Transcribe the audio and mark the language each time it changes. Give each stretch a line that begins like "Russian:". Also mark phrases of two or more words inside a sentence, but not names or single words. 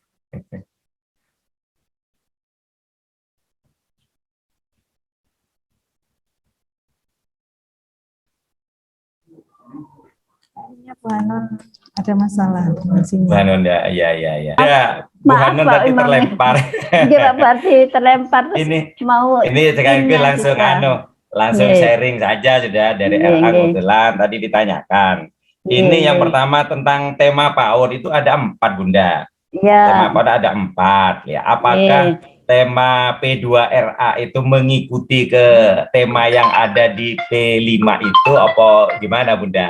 Indonesian: Kayaknya Bu Hanun ada masalah dengan Bu sinyal. Hanun ya, ya, ya, ya. Ya, Bu Maaf, Hanun Pak tadi Imam. terlempar. Iya Pak Bardi terlempar terus Ini mau sekali ini langsung kita. langsung Nggih, sharing saja sudah dari nggih, RA nggih. kebetulan tadi ditanyakan. Nggih, Ini yang nggih. pertama tentang tema PAUD itu ada 4 Bunda. Tema Iya, PAUD ada 4 ya. Apakah nggih. tema P2RA itu mengikuti ke tema yang ada di P5 itu apa gimana Bunda?